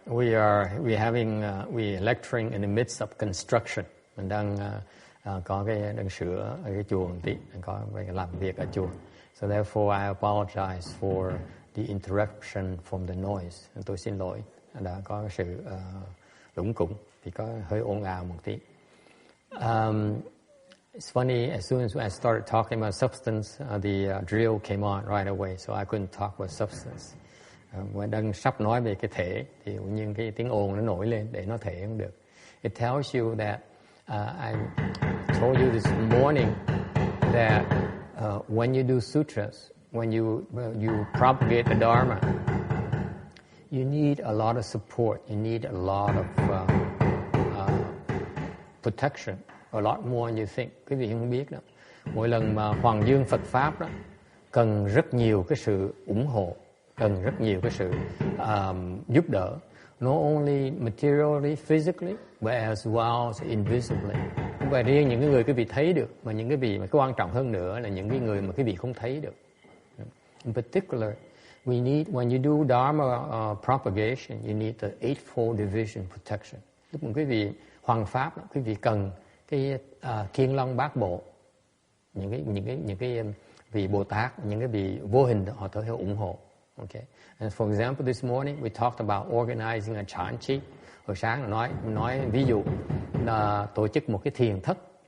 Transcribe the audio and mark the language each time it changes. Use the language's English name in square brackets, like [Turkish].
[English] We're lecturing in the midst of construction. [Vietnamese] Mình đang có đang sửa ở cái chùa một tí, có làm việc ở chùa. [English] So therefore I apologize for the interruption from the noise. [Vietnamese] Tôi xin lỗi đã có sự lủng củng thì có hơi ồn ào một tí. [English] It's funny, as soon as I started talking about substance, the drill came on right away, so I couldn't talk about substance. [Vietnamese] Mà đang sắp nói về cái thể thì nhưng cái tiếng ồn nó nổi lên để nó thể không được. [English] It tells you that I told you this morning that when you do sutras, when you propagate the Dharma, you need a lot of support. You need a lot of protection, a lot more than you think. [Vietnamese] Quý vị không biết đó. Mỗi lần mà Hoàng dương Phật Pháp đó, cần rất nhiều cái sự ủng hộ, cần rất nhiều cái sự giúp đỡ. [English] Not only materially, physically, but as well as invisibly. [Vietnamese] Không phải riêng những cái người quý vị thấy được, mà những cái vị mà cái quan trọng hơn nữa là những cái người mà quý vị không thấy được. [English] In particular, we need, when you do Dharma propagation, you need the eightfold division protection. [Vietnamese] Lúc mà quý vị hoằng pháp, quý vị cần cái Kiên Long Bát Bộ, những cái vị Bồ Tát, những cái vị vô hình họ tới họ ủng hộ. [English] Okay. And for example, this morning we talked about organizing a chan chi. [Vietnamese] Hồi sáng nói ví dụ là tổ chức một cái thiền thất.